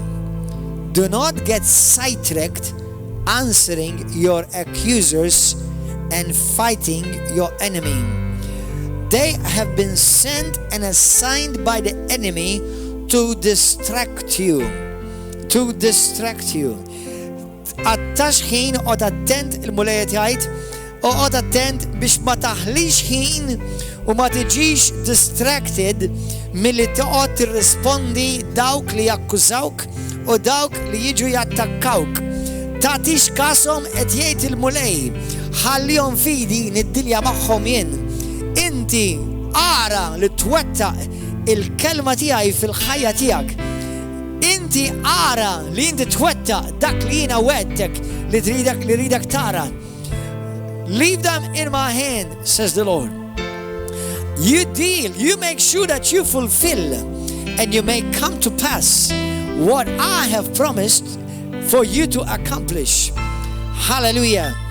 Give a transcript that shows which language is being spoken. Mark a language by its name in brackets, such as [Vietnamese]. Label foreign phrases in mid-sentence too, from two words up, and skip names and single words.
[English] Do not get sidetracked answering your accusers and fighting your enemy. They have been sent and assigned by the enemy to distract you. To distract you. [Maltese] Għattax ħin oqgħod attent il-mulejja jgħid, oqgħod attent biex ma taħlix ħin u ma tiġix distracted milli toqgħod tirrispondi dawk li jakkużawk u dawk li jiġu jattakkawk. Tagħtix kasom qed jgħid il-mulej, ħallihom fidi niddilja magħhom jien. Inti ara li twettaq il-kelma tiegħi fil-ħajja tiegħek. inti ara li inti twetta dak li jina wettek li ridak tara. [English] Leave them in my hand, says the Lord. You deal, you make sure that you fulfill and you may come to pass what I have promised for you to accomplish. Hallelujah.